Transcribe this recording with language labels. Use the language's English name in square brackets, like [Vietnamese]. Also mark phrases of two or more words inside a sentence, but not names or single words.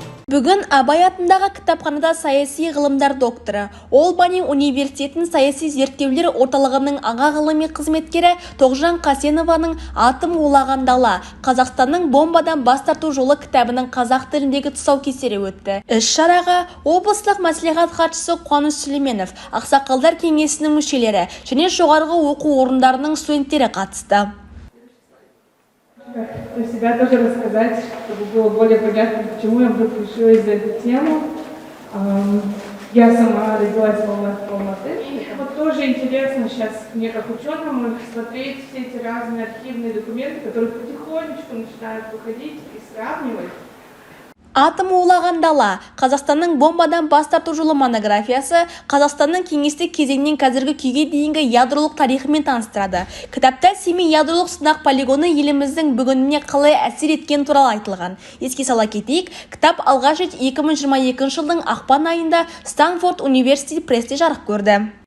[Kazakh] Бүгін Абай атындағы кітапханада саяси ғылымдар докторы, Олбани университетінің саяси зерттеулер орталығының аға ғылыми қызметкері Тоғжан Қасенованың «Атым улаған дала. Қазақстанның бомбадан бас тарту жолы» кітабының қазақ тіліндегі тұсаукесері өтті. Іс-шараға облыстық мәслихат хатшысы Қуаныш Сүлейменов, ақсақалдар кеңесінің мүшелері және жоғарғы оқу орындарының студенттері қатысты. [Russian] Про себя тоже рассказать, чтобы было более понятно, почему я вдруг решилась за эту тему. Я сама родилась в Алматы. Вот тоже интересно сейчас мне как ученому смотреть все эти разные архивные документы, которые потихонечку начинают выходить и сравнивать. [Kazakh] «Атым улаған дала. Қазақстанның бомбадан бас тарту жолы» монографиясы Қазақстанның кеңестік кезеңнен қазіргі күйге дейінгі ядролық тарихымен таныстырады. Кітапта Семей ядролық сынақ полигоны еліміздің бүгініне қалай әсер еткен туралы айтылған. Еске сала кетейік, кітап алғаш рет 2022 жылдың ақпан айында Стэнфорд университет престе жарық көрді.